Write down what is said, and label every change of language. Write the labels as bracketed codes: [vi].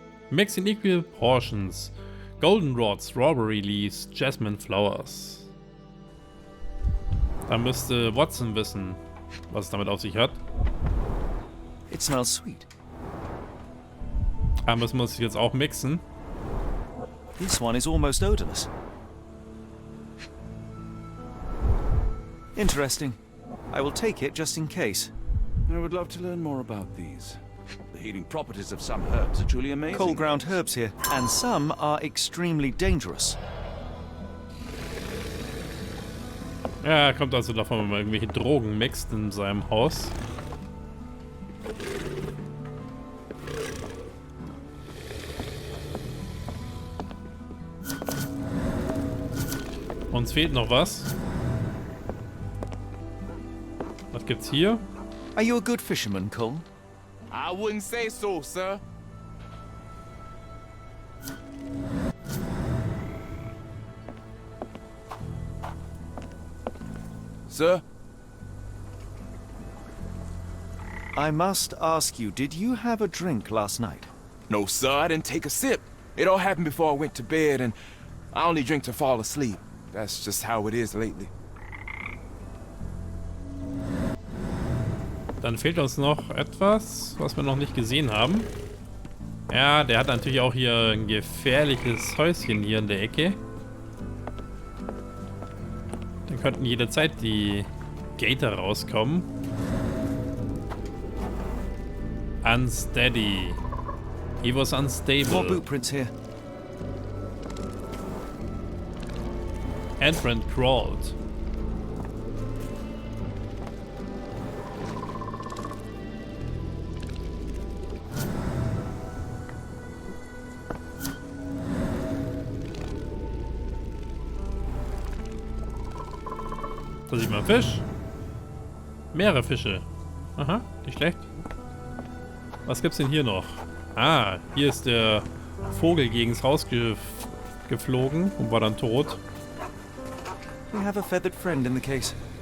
[en] Mix in equal portions. Goldenrod, strawberry leaves, jasmine flowers. [de] Da müsste Watson wissen, was es damit auf sich hat. [en] It smells sweet. [de] Aber müssen wir es jetzt auch mixen. [en] This one is almost odorless. Interesting. I will take it just in case. I would love to learn more about these. The healing properties of some herbs are truly amazing. Cold ground herbs here, and some are extremely dangerous. [de] Ja, kommt also davon, wenn man irgendwelche Drogen mixt in seinem Haus. Uns fehlt noch was. Was gibt's hier? [en] Are you a good fisherman, Cole? I wouldn't say so, sir. Sir? I must ask you, did you have a drink last night? No, sir, I didn't take a sip. It all happened before I went to bed, and I only drink to fall asleep. That's just how it is lately. [de] Dann fehlt uns noch etwas, was wir noch nicht gesehen haben. Ja, der hat natürlich auch hier ein gefährliches Häuschen hier in der Ecke. Dann könnten jederzeit die Gator rauskommen. [en] Unsteady. He was unstable. More bootprints here. Entrant crawled. [de] Da sieht man Fisch. Mehrere Fische. Aha, nicht schlecht. Was gibt's denn hier noch? Ah, hier ist der Vogel gegens Haus geflogen und war dann tot. [en] We have a feathered friend in the case.